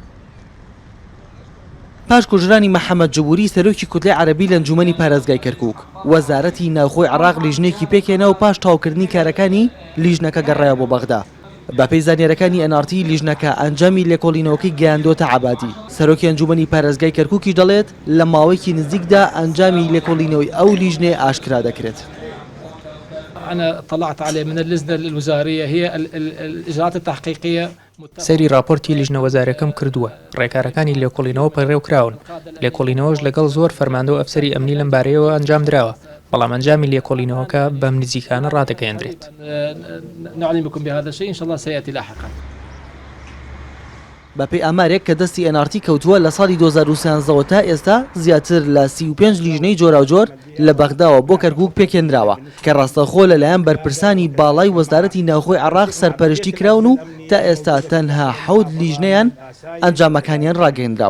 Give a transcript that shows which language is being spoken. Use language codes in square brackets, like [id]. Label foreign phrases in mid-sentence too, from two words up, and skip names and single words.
[ckb] پاش کوژرانی مەحەممەد جبووری سەرۆکی کوتلەی عەربی لە ئەنجومەنی پارێزگای کەرکووک وەزارەتی ناوخۆی عێراق لیژنێکی پێکێنا و پاش تاوکردنی کارەکانی لیژنەکە گەڕایە بۆ بەغدا. بەپێی زانیاریەکانی NRT لیژنەکە ئەنجامی لێکۆڵینەوەکەی گەیاندۆتە عەبادی. سەرۆکی ئەنجومەنی پارێزگای کەرکووکی دەڵێت لە ماوەیەکی نزیکدا ئەنجامی لێکۆڵینەوەی ئەو لیژنێ ئاشکرا دەکرێت. [ar] أنا اطلعت عليه من اللجنة الوزارية هي الإجراءات التحقيقية. [ckb] سەیری راپۆرتی لیژنە وەزارەکەم کردووە. ڕێکارەکانی لێکۆڵینەوە پەڕێوکراون. لێکۆڵینەوەش لەگەڵ زۆر فەرماندە و ئەفسەری ئەمنی لەم بارەیەوە ئەنجام درراوە. بەڵام ئەنجامی لێکۆڵینەوەکە بەم نزیکانە ڕادەگەیەندرێت. [ar] نعلمكم بهذا الشيء إن شاء الله سيأتي لاحقا. [ckb] بەپێی ئامارێک کە دەستی NRT کەوتووە لە ساڵی 2013 تا ئێستا زیاتر لە 35 لیژنەی جۆراوجۆر لە بەغداوە بۆ کەرکووک پێکێنراوە کە ڕاستەخۆ لەلایەن بەرپرسانی باڵای وەزارەتی ناوخۆی عێراق سەرپەرشتی کراون و تا ئێستا تەنها 7 لیژنەیان ئەنجامەکانیان ڕاگەیەندراون.